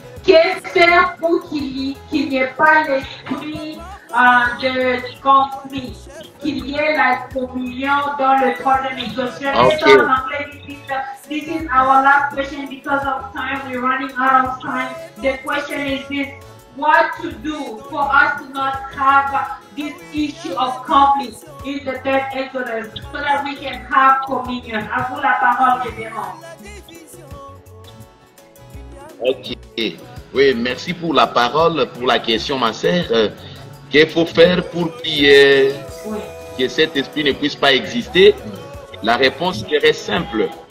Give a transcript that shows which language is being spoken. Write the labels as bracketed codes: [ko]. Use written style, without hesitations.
[fr] Que faire pour qu'il n'y ait pas l'esprit de conflit, qu'il y ait la communion dans le troisième exode? Okay. En anglais, [en] this is our last question because of time. We're running out of time. The question is this: what to do for us to not have this issue of conflict in the third Exodus so that we can have communion? [fr] À vous la parole, révérend. Ok. Oui, merci pour la parole, pour la question, ma sœur. Qu'il faut faire pour que cet esprit ne puisse pas exister? La réponse serait simple.